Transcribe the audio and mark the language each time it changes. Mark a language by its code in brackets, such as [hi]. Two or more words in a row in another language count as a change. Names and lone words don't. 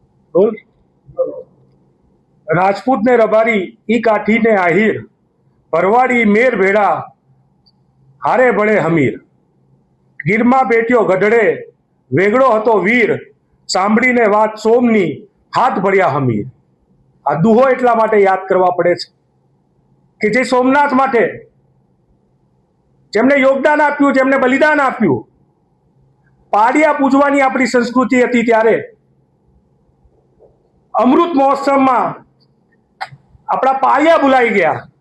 [gu] बोल। રાજપૂત ને રબારી ઈ કાઠી ને આહિર, ભરવાડી મેર ભેડા હારે બડે હમીર। ગીરમાં બેઠ્યો ગઢડે વેગળો હતો વીર, સાંભળીને વાત સોમની હાથ ભર્યા હમીર। આ દુહો એટલા માટે યાદ કરવા પડે છે કે જે સોમનાથ માટે જેમને યોગદાન આપ્યું, જેમને બલિદાન આપ્યું, પાડિયા પૂજવાની આપણી સંસ્કૃતિ હતી ત્યારે અમૃત મહોત્સવમાં આપણા પાળિયા ભૂલાઈ ગયા।